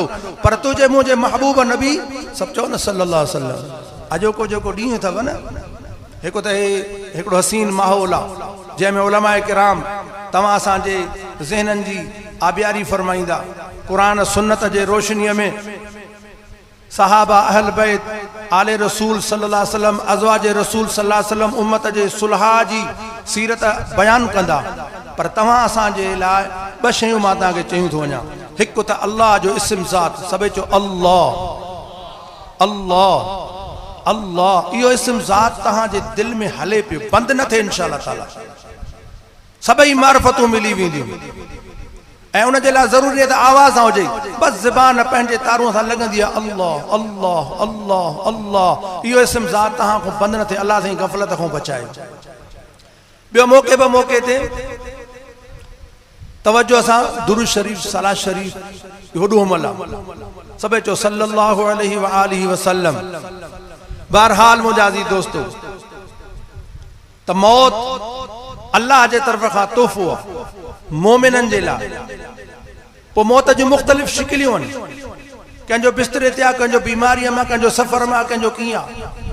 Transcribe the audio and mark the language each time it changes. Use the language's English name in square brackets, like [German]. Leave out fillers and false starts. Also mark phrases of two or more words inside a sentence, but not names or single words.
[Sindhi] पर तुंहिंजे मुंहिंजे महबूब नबी सभु चओ न [Arabic] صلى الله عليه وسلم, [Sindhi] अॼोको जेको ॾींहुं अथव न, हिकु त हिकिड़ो हसीन माहौल आहे जंहिंमें उलमाए किराम तव्हां असांजे ज़हननि जी आबियारी फरमाईंदा। क़ुरान सुन्नत जे रोशनीअ में सहाबा, अहल बैत, आले रसूल [Arabic] صلى الله عليه وسلم, [Sindhi] अज़वाज रसूल [Arabic] صلى الله عليه وسلم [Sindhi] उम्मत जे सुलहा जी सीरत बयान कंदा। पर तव्हां असांजे लाइ ॿ शयूं मां तव्हांखे चयूं थो वञा। हिकु त अल्लाह जो इस्म ज़ात, सभई चओ अल्लाह अल्लाह अल्लाह। इहो इस्म ज़ात तव्हांजे दिलि में हले पियो, बंदि न थिए [Arabic] إن شاء الله تعالى. [Sindhi] सभई मारिफतूं मिली वेंदियूं ऐं उन जे लाइ ज़रूरी आहे त आवाज़ सां हुजे, बसि ज़बान पंहिंजे तारूं सां लॻंदी आहे अल्लाह अल्लाह अल्लाह अल्लाह। इहो इस्म ज़ात तव्हां खां बंदि न थिए, अल्लाह साईं गफ़लत खां बचाए। ॿियो मौक़े ब मौक़े ते त तवज्जो सां दुरूद शरीफ सलात शरीफ होॾो मला सभई चो [Arabic] صلى الله عليه وآله وسلم. [Sindhi] बहरहाल मुंहिंजा अज़ीज़ दोस्तो त मौत अल्लाह जे तरफ़ खां तोहफ़ो आहे मोमिननि जे लाइ। पोइ मौत जूं मुख़्तलिफ़ शिकिलियूं आहिनि, कंहिंजो बिस्तरे ते आहे, कंहिंजो बीमारीअ मां, कंहिंजो सफ़र मां, कंहिंजो कीअं आहे।